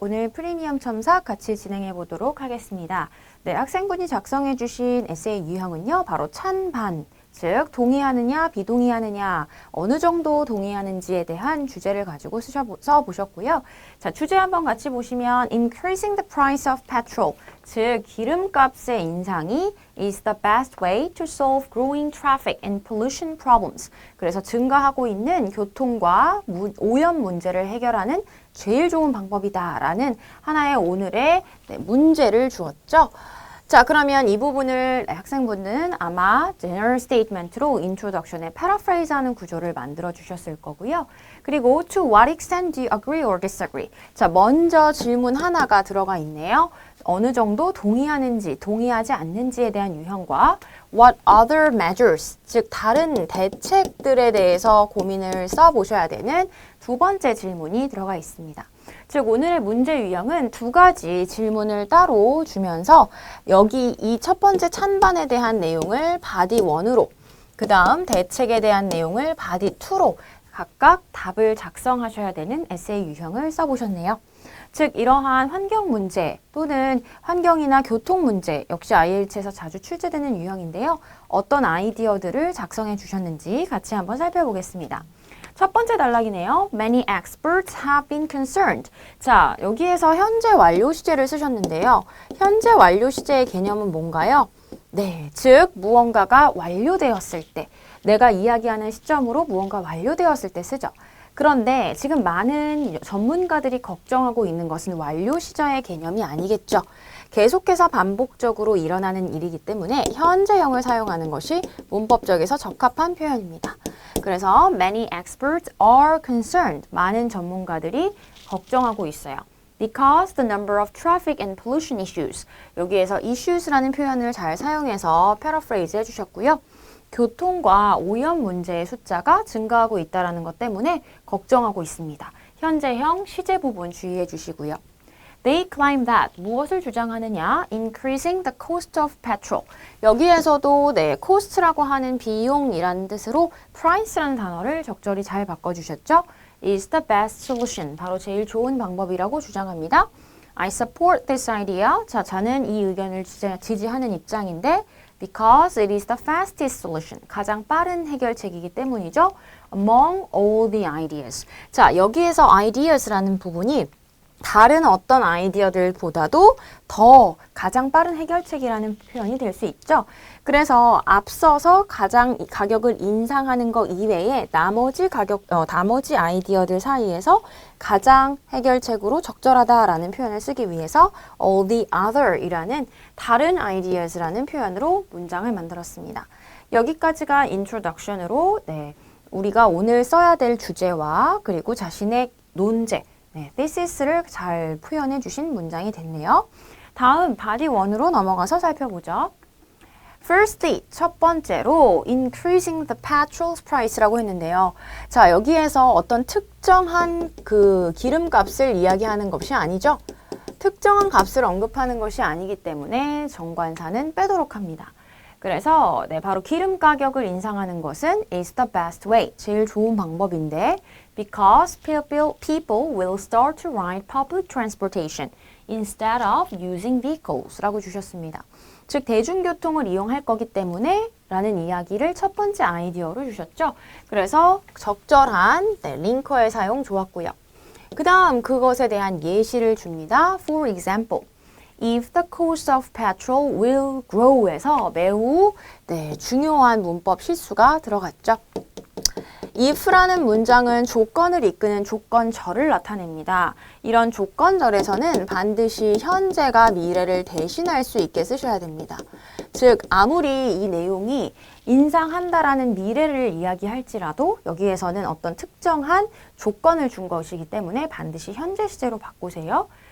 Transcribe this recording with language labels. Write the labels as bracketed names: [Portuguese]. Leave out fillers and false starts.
[Korean] 오늘 프리미엄 첨삭 같이 진행해 보도록 하겠습니다. 네, 학생분이 작성해 주신 에세이 유형은요, 바로 찬반, 즉 동의하느냐, 비동의하느냐, 어느 정도 동의하는지에 대한 주제를 가지고 써보셨고요. 자, 주제 한번 같이 보시면 [English] Increasing the price of petrol, [Korean] 즉 기름값의 인상이 [English] is the best way to solve growing traffic and pollution problems. [Korean] 그래서 증가하고 있는 교통과 오염 문제를 해결하는 제일 좋은 방법이다라는 하나의 오늘의 문제를 주었죠. 자, 그러면 이 부분을 학생분은 아마 general statement로 introduction에 paraphrase하는 구조를 만들어 주셨을 거고요. [English] 그리고 to what extent do you agree or disagree? [Korean] 자, 먼저 질문 하나가 들어가 있네요. 어느 정도 동의하는지, 동의하지 않는지에 대한 유형과 [English] what other measures, [Korean] 즉 다른 대책들에 대해서 고민을 써보셔야 되는 두 번째 질문이 들어가 있습니다. 즉 오늘의 문제 유형은 두 가지 질문을 따로 주면서 여기 이 첫 번째 찬반에 대한 내용을 바디 1으로 그 다음 대책에 대한 내용을 바디 2로 각각 답을 작성하셔야 되는 에세이 유형을 써보셨네요. 즉 이러한 환경 문제 또는 환경이나 교통 문제 역시 IELTS에서 자주 출제되는 유형인데요. 어떤 아이디어들을 작성해 주셨는지 같이 한번 살펴보겠습니다. 첫 번째 단락이네요. [English] Many experts have been concerned. [Korean] 자, 여기에서 현재 완료 시제를 쓰셨는데요. 현재 완료 시제의 개념은 뭔가요? 네, 즉 무언가가 완료되었을 때, 내가 이야기하는 시점으로 무언가 완료되었을 때 쓰죠. 그런데 지금 많은 전문가들이 걱정하고 있는 것은 완료 시제의 개념이 아니겠죠. 계속해서 반복적으로 일어나는 일이기 때문에 현재형을 사용하는 것이 문법적에서 적합한 표현입니다. [English] 그래서 many experts are concerned. [Korean] 많은 전문가들이 걱정하고 있어요. [English] Because the number of traffic and pollution issues. [Korean] 여기에서 issues라는 표현을 잘 사용해서 paraphrase 해주셨고요. 교통과 오염 문제의 숫자가 증가하고 있다는 것 때문에 걱정하고 있습니다. 현재형 시제 부분 주의해 주시고요. [English] They claim that [Korean] 무엇을 주장하느냐? [English] Increasing the cost of petrol. [Korean] 여기에서도 네, cost라고 하는 비용이라는 뜻으로 price라는 단어를 적절히 잘 바꿔주셨죠? [English] Is the best solution. [Korean] 바로 제일 좋은 방법이라고 주장합니다. [English] I support this idea. [Korean] 자, 저는 이 의견을 지지하는 입장인데 [English] because it is the fastest solution. [Korean] 가장 빠른 해결책이기 때문이죠. [English] Among all the ideas. [Korean] 자, 여기에서 ideas라는 부분이 다른 어떤 아이디어들보다도 더 가장 빠른 해결책이라는 표현이 될 수 있죠. 그래서 앞서서 가장 가격을 인상하는 것 이외에 나머지 아이디어들 사이에서 가장 해결책으로 적절하다라는 표현을 쓰기 위해서 all the other이라는 다른 ideas라는 표현으로 문장을 만들었습니다. 여기까지가 introduction으로 우리가 오늘 써야 될 주제와 그리고 자신의 논제 thesis를 잘 표현해 주신 문장이 됐네요. 다음 바디 1으로 넘어가서 살펴보죠. Firstly, 첫 번째로 [English] increasing the petrol price [Korean] 라고 했는데요. 자, 여기에서 어떤 특정한 그 기름값을 이야기하는 것이 아니죠. 특정한 값을 언급하는 것이 아니기 때문에 정관사는 빼도록 합니다. 그래서 바로 기름 가격을 인상하는 것은 [English] is the best way, [Korean] 제일 좋은 방법인데 [English] because people will start to ride public transportation instead of using vehicles [Korean] 라고 주셨습니다. 즉 대중교통을 이용할 거기 때문에 라는 이야기를 첫 번째 아이디어로 주셨죠. 그래서 적절한 링커의 사용 좋았고요. 그 다음 그것에 대한 예시를 줍니다. [English] For example, if the cost of petrol will grow [Korean] 에서 매우 중요한 문법 실수가 들어갔죠. if라는 문장은 조건을 이끄는 조건절을 나타냅니다. 이런 조건절에서는 반드시 현재가 미래를 대신할 수 있게 쓰셔야 됩니다. 즉 아무리 이 내용이 인상한다라는 미래를 이야기할지라도 여기에서는 어떤 특정한 조건을 준 것이기 때문에 반드시 현재 시제로 바꾸세요.